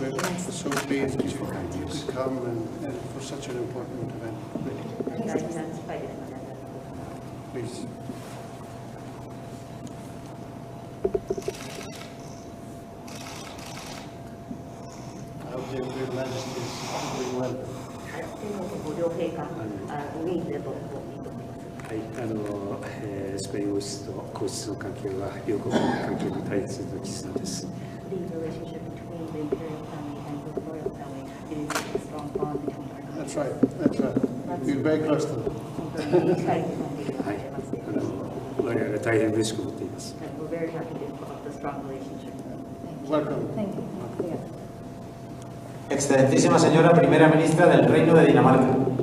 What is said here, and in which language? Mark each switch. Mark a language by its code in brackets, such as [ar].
[en] We're so pleased that you could come and for such an important event. Please. I hope your Majesty is doing well. [ja] ご両陛下、ウィーンでとはい、スペイン王室と皇室の関係は両国の関係に大切な絆です。 [en] The relationship between the imperial family and the royal family is a strong bond between our That's right. That's right. You're very close to them. [ja] 本当に近い関係があります。我々は大変嬉しく思っています。 [en] We're very happy to have the strong relationship. Welcome. Thank you. Yeah. [es] Excelentísima señora Primera Ministra del Reino de Dinamarca.